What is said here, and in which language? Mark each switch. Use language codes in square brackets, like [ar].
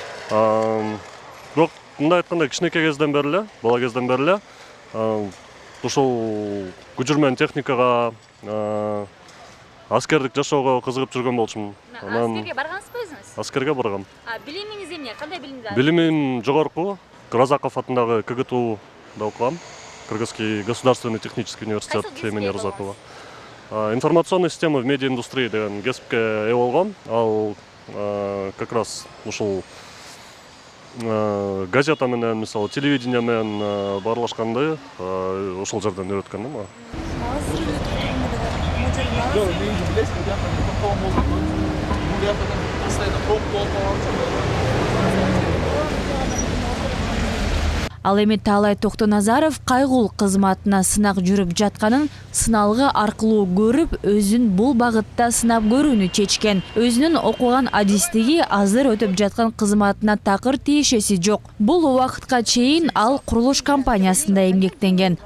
[ky] Бирок мындай айтканда кичинекей кезден бери эле, бала кезден бери эле ушул күчүрмөн техникага, аскердик жашоого кызыгып жүргөн болчумун. Аскерге баргансызбы өзүңүз? Аскерге баргам. Билимиңиз эмне? Кандай билимди? Билимим жогорку, Разаков атындагы КГТУда окугам. [ru] Кыргызский государственный технический университет имени Разакова. Информационная система в медиаиндустрии [ky] деген кесипке ээ болгом. Ал [ru] как раз [ky] ушул газета менен, мисалы, телевидение менен баарлашканды ошол жерден үйрөткөн да. [kk] Жоқ, негізі білесіз, бұл жақта тоқтауым болды. Бұл жақта постоянно пробка болып қалған. [ky] Ал эми Таалай Токтоназаров кайгул кызматына сынак жүрүп жатканын сыналгы аркылуу көрүп, өзүн бул багытта сынап көрүүнү чечкен. Өзүнүн окуган адистиги азыр өтүп жаткан кызматына такыр тиешеси жок. Бул убакытка чейин ал курулуш компаниясында эмгектенген.